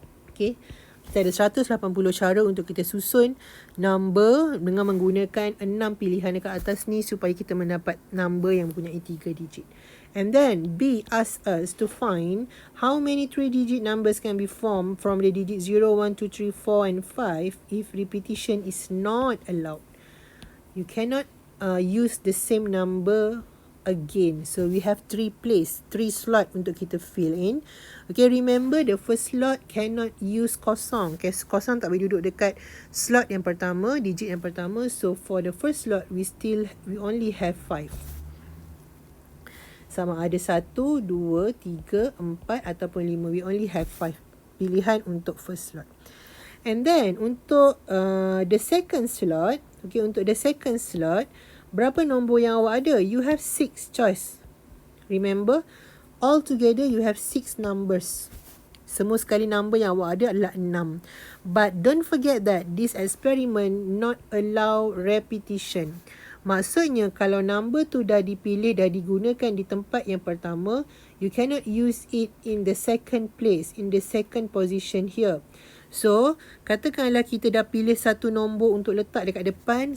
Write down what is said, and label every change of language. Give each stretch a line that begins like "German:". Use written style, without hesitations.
Malay: Okay, kita ada 180 cara untuk kita susun number dengan menggunakan 6 pilihan dekat atas ni supaya kita mendapat number yang mempunyai 3 digit.
English: And then B asks us to find how many 3 digit numbers can be formed from the digit 0, 1, 2, 3, 4 and 5 if repetition is not allowed. You cannot use the same number again. So we have 3 slot
Malay: untuk kita
English: fill in. Okay, remember the first slot cannot use kosong.
Malay: Okay, kosong tak boleh duduk dekat slot yang pertama, digit yang pertama.
English: So for the first slot, we only have 5.
Malay: Sama ada 1, 2, 3, 4 ataupun 5.
English: We only have 5
Malay: pilihan untuk
English: first slot. And then untuk the second slot, okay, untuk the second slot,
Malay: berapa nombor yang awak ada?
English: You have 6 choice. Remember, all together you have 6 numbers.
Malay: Semua sekali number yang awak ada adalah 6.
English: But don't forget that this experiment not allow repetition.
Malay: Maksudnya kalau number tu dah dipilih, dah digunakan di tempat yang pertama,
English: you cannot use it in the second place, in the second position here.
Malay: So, katakanlah kita dah pilih satu nombor untuk letak dekat depan.